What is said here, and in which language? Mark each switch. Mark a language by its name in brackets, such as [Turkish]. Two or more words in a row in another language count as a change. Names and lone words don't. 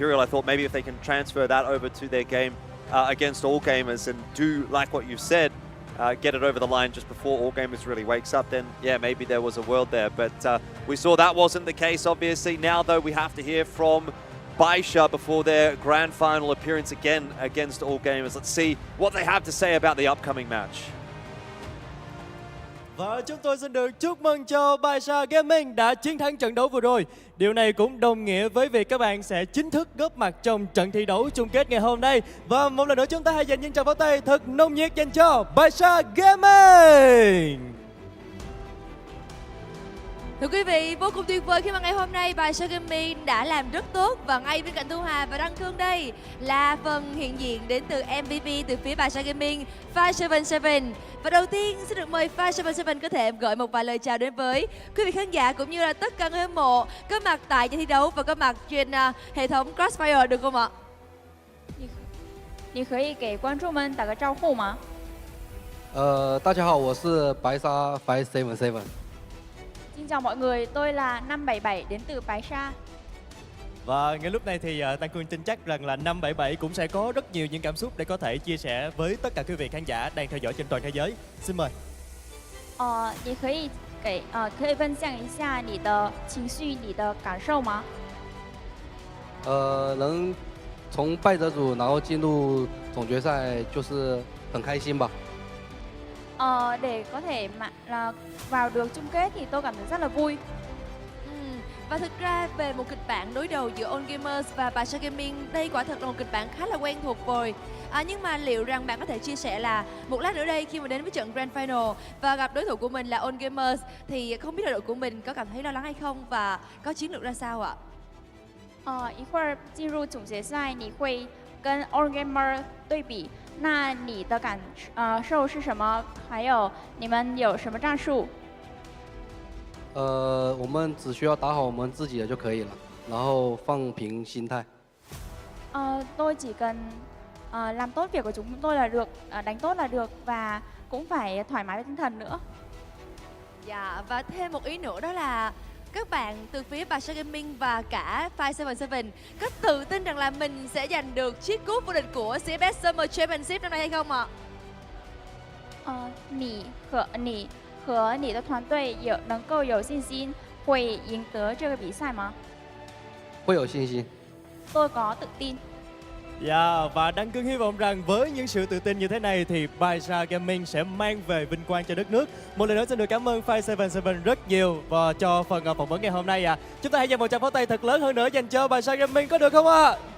[English] I thought maybe if they can transfer that over to their game against All Gamers and do like what you've said, get it over the line just before All Gamers really wakes up, then yeah, maybe there was a world there. But we saw that wasn't the case, obviously. Now, though, we have to hear from BaiSha before their grand final appearance again against All Gamers. Let's see what they have to say about the upcoming match. [Vietnamese] Và chúng tôi xin được chúc mừng cho BaiSha Gaming đã chiến thắng trận đấu vừa rồi. Điều này cũng đồng nghĩa với việc các bạn sẽ chính thức góp mặt trong trận thi đấu chung kết ngày hôm nay. Và một lần nữa chúng ta hãy dành những tràng pháo tay thật nồng nhiệt dành cho BaiSha Gaming. Thưa quý vị, vô cùng tuyệt vời khi mà ngày hôm nay BaiSha Gaming đã làm rất tốt. Và ngay bên cạnh Thu Hà và Đăng Cương đây là phần hiện diện đến từ MVP từ phía BaiSha Gaming, 577. Và đầu tiên xin được mời 577 có thể gửi một vài lời chào đến với quý vị khán giả cũng như là tất cả người hâm mộ có mặt tại trận thi đấu và có mặt trên hệ thống CROSSFIRE được không ạ? [Chinese] 你可以给观众们打个招呼吗？大家好，我是 BaiSha 577。 [Vietnamese] Xin chào mọi người, tôi là 577 đến từ BaiSha. Và ngay lúc này thì Tăng Cương tin chắc rằng là 577 cũng sẽ có rất nhiều những cảm xúc để có thể chia sẻ với tất cả quý vị khán giả đang theo dõi trên toàn thế giới. Xin mời. [Chinese] 你可以分享一下你的情绪、你的感受吗？能从败者组然后进入总决赛就是很开心吧。 [Vietnamese] để có thể vào được chung kết thì tôi cảm thấy rất là vui. Và thực ra về một kịch bản đối đầu giữa All Gamers và BaiSha Gaming, đây quả thật là một kịch bản khá là quen thuộc rồi. Nhưng mà liệu rằng bạn có thể chia sẻ là một lát nữa đây khi mà đến với trận [English] Grand Final [Vietnamese] và gặp đối thủ của mình là All Gamers thì không biết là đội của mình có cảm thấy lo lắng hay không và có chiến lược ra sao ạ? [Chinese] 一会儿进入总决赛，你会跟 All Gamer 对比，那你的感受是什么？还有你们有什么战术？我们只需要打好我们自己的就可以了，然后放平心态。 [Vietnamese] Tôi chỉ cần làm tốt việc của chúng tôi là được, đánh tốt là được và cũng phải thoải mái với tinh thần nữa. Dạ, và thêm một ý nữa đó là các bạn từ phía BaiSha Gaming và cả 577 có tự tin rằng là mình sẽ giành được chiếc cúp vô địch của CFS Summer Championship năm nay hay không ạ? [Chinese] 你和你的团队能够有信心会赢得这个比赛吗？会有信心。 [Vietnamese] Tôi có tự tin. Dạ, và Đăng Cương hy vọng rằng với những sự tự tin như thế này thì BaiSha Gaming sẽ mang về vinh quang cho đất nước. Một lần nữa xin được cảm ơn 577 rất nhiều và cho phần phỏng vấn ngày hôm nay ạ. Chúng ta hãy dành một tràng pháo tay thật lớn hơn nữa dành cho BaiSha Gaming có được không ạ?